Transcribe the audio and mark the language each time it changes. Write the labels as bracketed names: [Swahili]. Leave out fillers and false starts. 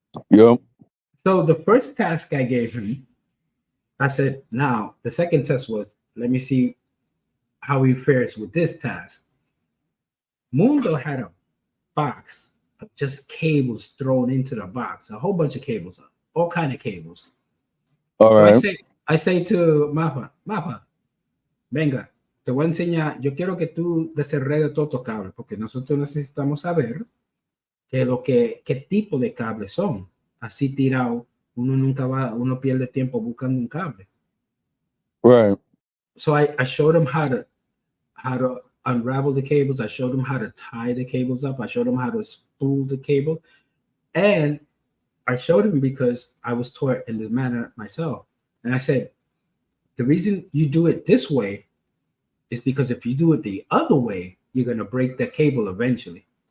[English] So the first task I gave him, I said, "Now the second test was, let me see how he fares with this task." Mundo had a box of just cables thrown into the box, a whole bunch of cables, all kind of cables. All So right. I say to Mapa, [Spanish] venga, te voy a enseñar, yo quiero que tú desenredes todos tus cables, porque nosotros necesitamos saber qué tipo de cables son. Así tirado, uno pierde tiempo buscando un cable. [English] Right. So I showed him how to unravel the cables. I showed him how to tie the cables up. I showed him how to spool the cable. And I showed him because I was taught in this manner myself. And I said, the reason you do it this way is because if you do it the other way, you're going to break the cable eventually.